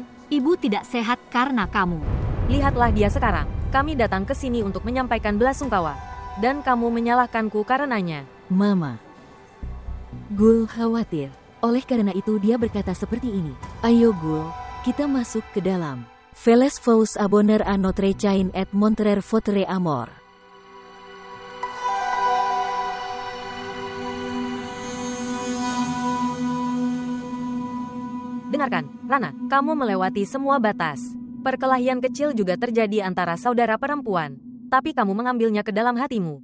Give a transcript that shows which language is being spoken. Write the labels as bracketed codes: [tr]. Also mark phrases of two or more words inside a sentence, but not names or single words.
[id] Ibu tidak sehat karena kamu. Lihatlah dia sekarang. Kami datang ke sini untuk menyampaikan belasungkawa. Dan kamu menyalahkanku karenanya. Mama. Gul khawatir. Oleh karena itu dia berkata seperti ini. Ayo Gul, kita masuk ke dalam. [fr] Veles vous abonner à notre chaîne et montrer votre amour. [id] Dengarkan, Rana, kamu melewati semua batas. Perkelahian kecil juga terjadi antara saudara perempuan. Tapi kamu mengambilnya ke dalam hatimu.